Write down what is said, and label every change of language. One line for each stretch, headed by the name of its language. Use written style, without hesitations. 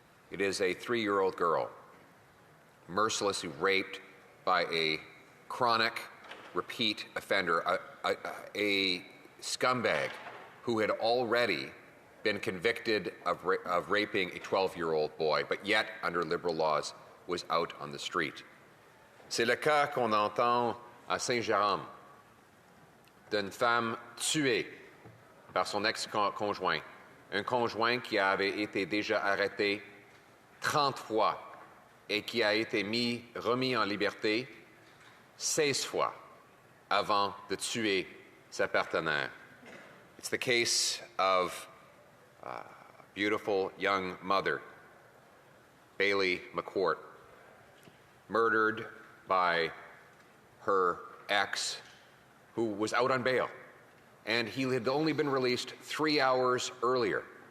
English: It is a 3-year-old girl mercilessly raped by a chronic repeat offender, a scumbag who had already been convicted of raping a 12-year-old boy, but yet, under Liberal laws, was out on the street.
French: C'est le cas qu'on entend à Saint-Jérôme d'une femme tuée par son ex-conjoint, un conjoint qui avait été déjà arrêté 30 fois et qui a été remis en liberté 16 fois avant de tuer sa partenaire.
English: It's the case of a beautiful young mother, Bailey McCourt, murdered by her ex, who was out on bail, and he had only been released 3 hours earlier.